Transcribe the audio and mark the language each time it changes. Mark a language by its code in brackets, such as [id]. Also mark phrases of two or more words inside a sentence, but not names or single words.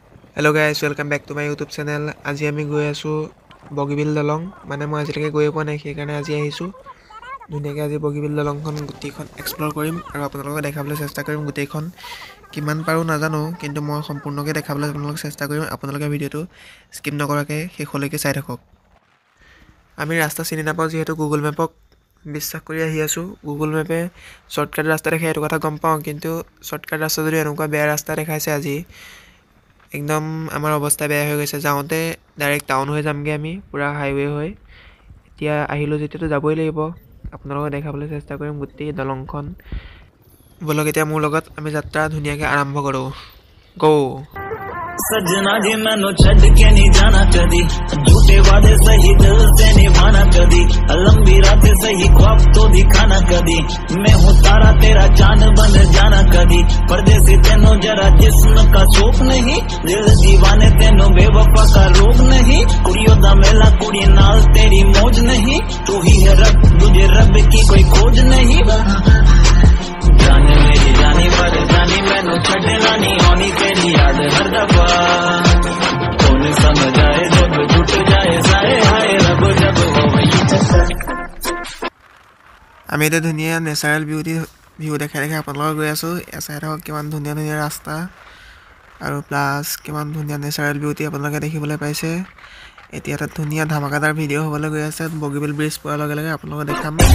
[en] Hello guys, welcome back to my YouTube channel. [as] আজি আমি গৈ আছো বগীবিল দলং মানে মই আজিলৈকে গৈ পোৱা নাই সেইকাৰণে আজি আহিছো ধুনীয়াকৈ আজি বগীবিল দলংখন গুটিখন এক্সপ্লোৰ কৰিম আৰু আপোনালোকক দেখাবলৈ চেষ্টা কৰিম গুটিখন কিমান পাৰো নাজানো কিন্তু মই সম্পূৰ্ণকৈ দেখাবলৈ আপোনালোকক চেষ্টা কৰিম আপোনালোকে ভিডিওটো স্কিপ নকৰাকৈ শেষলৈকে চাই থাকক আমি ৰাস্তা চিনি নাপাওঁ যিহেতু গুগল মেপক বিশ্বাস কৰি আহি আছো গুগল মেপে শৰ্টকাট ৰাস্তা দেখাই এটো কথা গম পাওঁ কিন্তু শৰ্টকাট ৰাস্তা যদি এনেকুৱা বেয়া ৰাস্তা দেখাইছে আজি একদম আমাৰ অৱস্থা বেয়া হৈ গৈছে যাওঁতে ডাইৰেক্ট টাউন হৈ যামগে আমি পুরা হাইওয়ে হৈ এতিয়া আহিলো যেতে যাবই লাগিব আপোনালোকক দেখাবলৈ চেষ্টা কৰিম গুটি দলংখন বলক এতিয়া মোৰ লগত আমি যাত্ৰা ধুনিয়াকৈ আৰম্ভ কৰো গো [hi] सजना जी मैनू छड़ के नहीं जाना कदी झूठे वादे सही दिल से निभाना कदी लंबी रात सही ख्वाब तो दिखाना कदी मैं हूँ तारा तेरा चांद बन जाना कदी परदेसी तेनों जरा जिस्म का शौक नहीं दिल दीवाने तेनों बेवफा का रोग नहीं कुड़ियों दा मेला कुड़ी नाल तेरी मौज नहीं तू ही है रब तुझे रब की कोई खोज नहीं जाने मेरी जानी पर जानी मैनू छड़ना नहीं आनी तेरी याद हर दफा कौन समझ आए जब टूट जाए साए हाय रब जब हो [as] আমি এটা ধুনিয়া নেচাৰেল বিউটি ভিউ দেখাই আপোনালোকক গৈ আছো এছাই থাকক কিমান ধুনিয়া ধুনিয়া ৰাস্তা আৰু প্লাস কিমান ধুনিয়া নেচাৰেল বিউটি আপোনালোকে দেখিবলৈ পাইছে এতিয়া এটা ধুনিয়া ধামাকাদাৰ ভিডিও হ'বলৈ গৈ আছে বগীবিল ব্ৰিজ পোৱাৰ লগে লগে আপোনালোকক দেখাম